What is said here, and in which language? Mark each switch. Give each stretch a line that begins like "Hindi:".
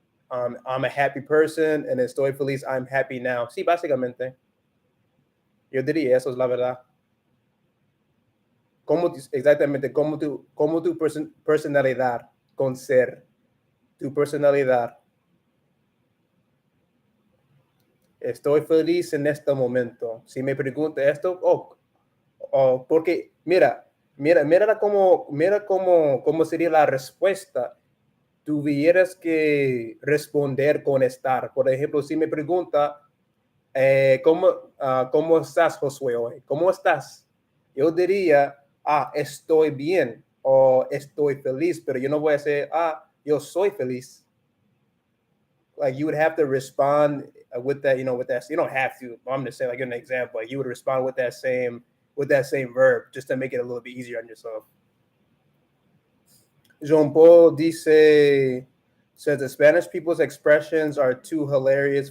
English: I'm a happy person and
Spanish: estoy feliz,
English: I'm happy now.
Spanish: Sí, básicamente. Yo diría eso es la verdad. Exactamente, como tu personalidad con ser, tu personalidad. Estoy feliz en este momento. Si me pregunta esto, porque mira cómo sería la respuesta. Tuvieras que responder con estar. Por ejemplo, si me pregunta, ¿cómo estás, Josué, hoy? ¿Cómo estás? Yo diría, estoy bien o estoy feliz, pero yo no voy a decir, yo soy feliz.
English: Like you would have to respond with that, with that. You don't have to. I'm just saying, like an example, like you would respond with that same verb just to make it a little bit easier on yourself. Jean Paul says the Spanish people's expressions are too hilarious.